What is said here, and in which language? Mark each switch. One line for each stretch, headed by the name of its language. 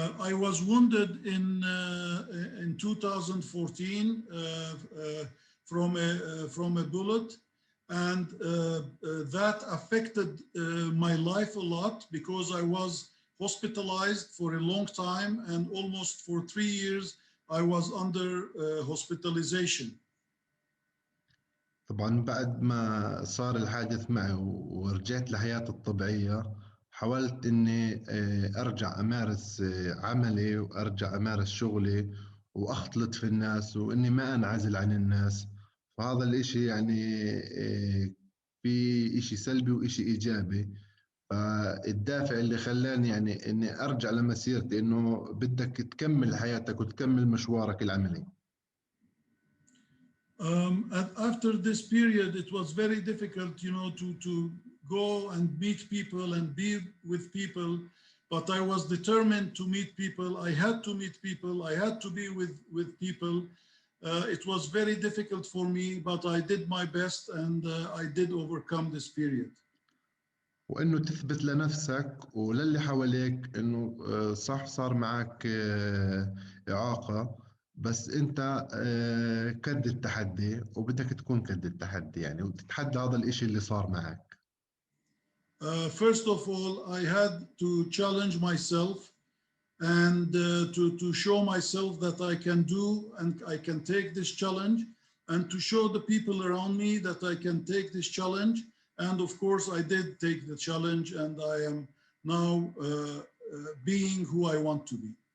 English: I was wounded in 2014 from a bullet, and that affected my life a lot because I was hospitalized for a long time, and almost for 3 years I was under hospitalization.
Arabic: طبعا بعد ما صار الحادث معي ورجعت لحياتي الطبيعية، حاولت إني أرجع أمارس عملي وأرجع أمارس شغلي وأختلط في الناس وإني ما أنعزل عن الناس، فهذا الإشي يعني في إشي سلبي وإشي إيجابي. فالدافع اللي خلاني يعني إني أرجع لمسيرتي إنه بدك تكمل حياتك وتكمل مشوارك العملي.
English: After this period, it was very difficult, to go and meet people and be with people. But I was determined to meet people. I had to meet people. I had to be with people. It was very difficult for me, but I did my best, and I did overcome this period.
Arabic: وإنه تثبت لنفسك وللي حواليك إنه صح صار معك إعاقة، بس أنت قد التحدي وبدك تكون قد التحدي يعني وتتحدى هذا الإشي اللي صار معك.
English: First of all, I had to challenge myself and to show myself that I can do and I can take this challenge, and to show the people around me that I can take this challenge. And of course, I did take the challenge, and I am now being who I want to be.